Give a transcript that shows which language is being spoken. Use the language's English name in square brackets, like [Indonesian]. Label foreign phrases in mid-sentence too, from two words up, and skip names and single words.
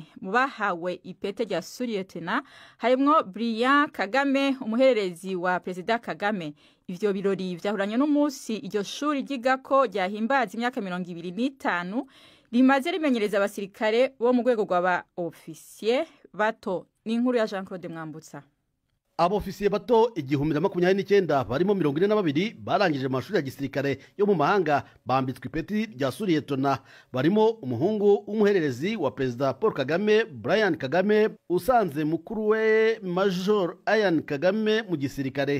[Rundi] Mu bahawe ipete rya Suryetena harimwo Brian Kagame, umuhererezi wa Perezida Kagame. Ivyo birori vyahuranye n'umunsi iryo shuri ry'Igako ryahimbaza imyaka 25 rimaze rimenyereza abasirikare bo mu rwego rw'aba ofisiye bato. N'inkuru ya Jean-Claude Mwambutsa. abofisiye bato 1029 barimo 42 barangije amashuri ya gisirikare yo mu mahanga bambitswe ipeti rya suriyetona. Barimo umuhungu w'umuhererezi wa perezida Paul Kagame, Brian Kagame, usanze mukuru we Major Ian Kagame mu gisirikare.